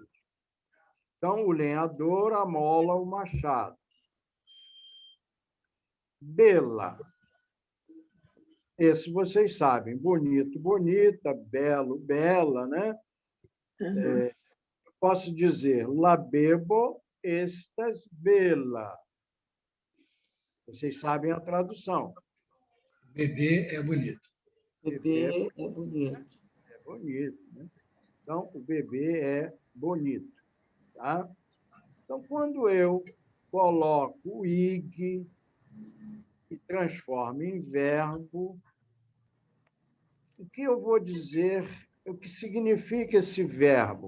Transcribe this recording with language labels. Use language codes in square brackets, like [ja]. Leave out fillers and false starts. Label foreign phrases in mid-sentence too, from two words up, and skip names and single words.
[pt] Então, o lenhador amola o machado. Bela. Esse vocês sabem. Bonito, bonita, belo, bela, né? Uhum. Posso dizer, [eo] la bebo estas bela. [pt] Vocês sabem a tradução. Bebê é bonito. Bebê é bonito. É bonito, né? Então, o bebê é bonito. Tá? Então, quando eu coloco o ig e transformo em verbo, o que eu vou dizer, o que significa esse verbo?